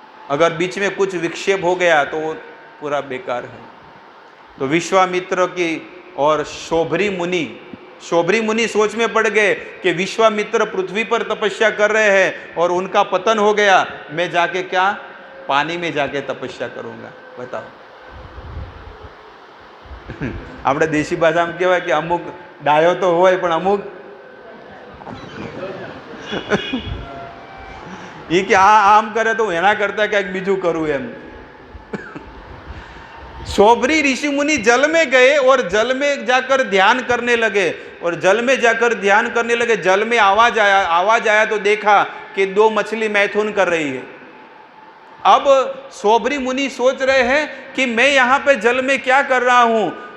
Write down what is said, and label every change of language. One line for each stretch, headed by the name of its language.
Hindi: अगर बीच में कुछ विक्षेप हो गया तो वो पूरा बेकार है। तो विश्वामित्र की और शोभरी मुनि सोच में पड़ गए कि विश्वामित्र पृथ्वी पर तपस्या कर रहे हैं और उनका पतन हो गया, मैं जाके क्या पानी में जाके तपस्या करूंगा।
Gujarati: बताओ, આપણે દેશી ભાષામાં કહેવાય કે અમુક ડાયો તો હોય પણ અમુક એ કે આમ કરે તો એના કરતા ક્યાંક બીજું કરું એમ।
Hindi: शोभरी ऋषि मुनि जल में गए और जल में जाकर ध्यान करने लगे, और जल में जाकर ध्यान करने लगे। जल में आवाज आया तो देखा कि 2 मछली मैथुन कर रही है। अब शोभरी मुनि सोच रहे हैं कि मैं यहाँ पे जल में क्या कर रहा हूँ,